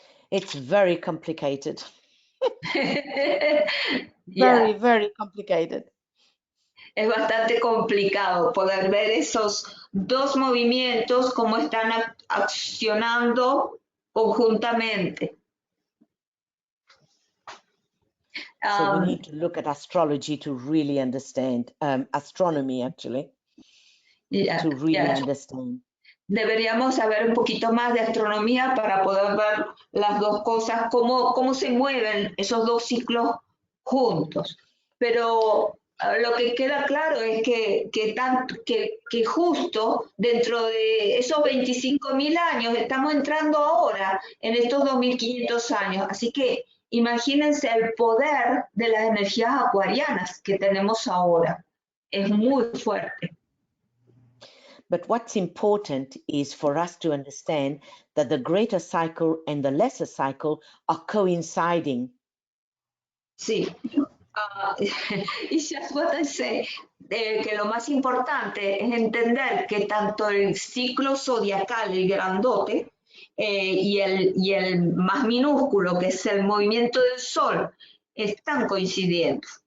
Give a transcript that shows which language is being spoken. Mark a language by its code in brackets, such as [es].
[en] It's very complicated. Yeah. Very complicated. [es] Es bastante complicado poder ver esos 2 movimientos, cómo están accionando conjuntamente. [en] So we need to look at astrology to really understand, astronomy actually, to really understand. [es] Deberíamos saber un poquito más de astronomía para poder ver las 2 cosas, cómo se mueven esos 2 ciclos juntos. Pero lo que queda claro es que justo dentro de esos 25.000 años estamos entrando ahora en estos 2.500 años. Así que imagínense el poder de las energías acuarianas que tenemos ahora. Es muy fuerte. [en] But what's important is for us to understand that the greater cycle and the lesser cycle are coinciding. [es] Sí. [en] It's just what I say, [es] que lo más importante es entender que tanto el ciclo zodiacal, el grandote, y el más minúsculo, que es el movimiento del Sol, están coincidiendo.